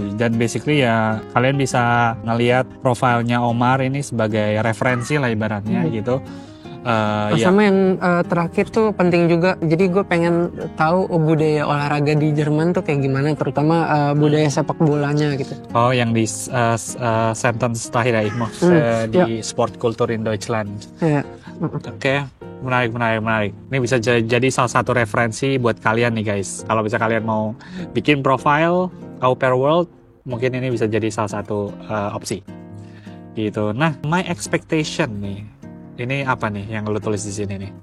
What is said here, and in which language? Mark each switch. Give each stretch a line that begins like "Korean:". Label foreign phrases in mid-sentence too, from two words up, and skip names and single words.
Indonesian: Dan basically ya kalian bisa ngelihat profilnya Omar ini sebagai referensi lah ibaratnya gitu. Sama yang terakhir tuh penting juga. Jadi gue pengen tahu budaya olahraga di Jerman tuh kayak gimana, terutama budaya sepak bolanya gitu. Oh, yang di sentence terakhir ya, di
English: sport culture in Deutschland.
Indonesian: Iya. Oke, menarik. Ini bisa jadi salah satu referensi buat kalian nih guys. Kalau bisa kalian mau bikin profile Au Pair World, mungkin ini bisa jadi salah satu opsi. Gitu. Nah,
English: my expectation
Indonesian: nih. Ini apa nih yang lo tulis di sini nih?